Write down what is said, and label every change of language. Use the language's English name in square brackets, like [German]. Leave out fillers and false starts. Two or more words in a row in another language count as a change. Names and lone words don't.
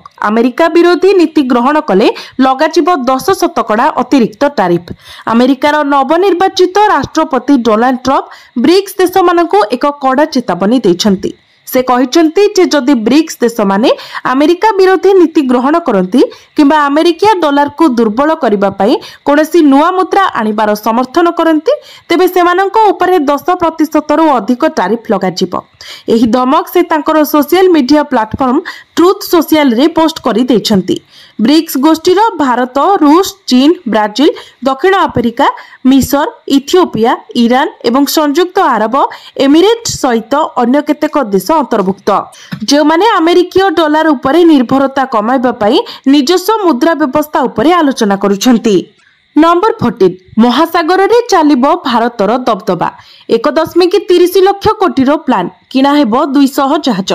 [Odia] ଆମେରିକା ବିରୋଧୀ ନୀତି ଗ୍ରହଣ କଲେ ଲଗାଯିବ 10% ଅତିରିକ୍ତ ଟାରିଫ। ଆମେରିକାର ନବନିର୍ବାଚିତ ରାଷ୍ଟ୍ରପତି ଡୋନାଲ୍ଡ ଟ୍ରମ୍ପ ବ୍ରିକ୍ସ ଦେଶ ମାନଙ୍କୁ ଏକ କଡ଼ା ଚେତାବନୀ ଦେଇଛନ୍ତି। ସେ କହିଛନ୍ତି ଯେ ଯଦି ବ୍ରିକ୍ସ ଦେଶ ମାନେ ଆମେରିକା ବିରୋଧୀ ନୀତି ଗ୍ରହଣ କରନ୍ତି କିମ୍ବା ଆମେରିକା ଡଲାର କୁ ଦୁର୍ବଳ କରିବା ପାଇଁ କୌଣସି ନୂଆ ମୁଦ୍ରା ଆଣିବାର ସମର୍ଥନ କରନ୍ତି ତେବେ ସେମାନଙ୍କ ଉପରେ 10% ରୁ ଅଧିକ ଟାରିଫ ଲଗାଯିବ। ଏହି ଧମକ ସେ ତାଙ୍କର [English] social media platform [Odia] ଟ୍ରୁଥ ସୋସିଆଲ ରେ ପୋଷ୍ଟ କରି ଦେଇଛନ୍ତି। ବ୍ରିକ୍ସ ଗୋଷ୍ଠୀର ଭାରତ, ରୁଷ, ଚୀନ, ବ୍ରାଜିଲ, ଦକ୍ଷିଣ ଆଫ୍ରିକା, ମିଶର, ଇଥିଓପିଆ, ଇରାନ ଏବଂ ସଂଯୁକ୍ତ ଆରବ ଏମିରେଟ ସହିତ ଅନ୍ୟ କେତେକ ଦେଶ ଅନ୍ତର୍ଭୁକ୍ତ ଯେଉଁ ମାନେ ଆମେରିକୀୟ ଡଲାର ଉପରେ ନିର୍ଭରତା କମାଇବା ପାଇଁ ନିଜସ୍ୱ ମୁଦ୍ରା ବ୍ୟବସ୍ଥା ଉପରେ ଆଲୋଚନା କରୁଛନ୍ତି। ନମ୍ବର 14 ମହାସାଗର ରେ ଚାଲିବ ଭାରତର ଦବଦବା। 1.30 ଲକ୍ଷ କୋଟିର ପ୍ଲାନ କିଣା ହେବ 200 ଜାହାଜ।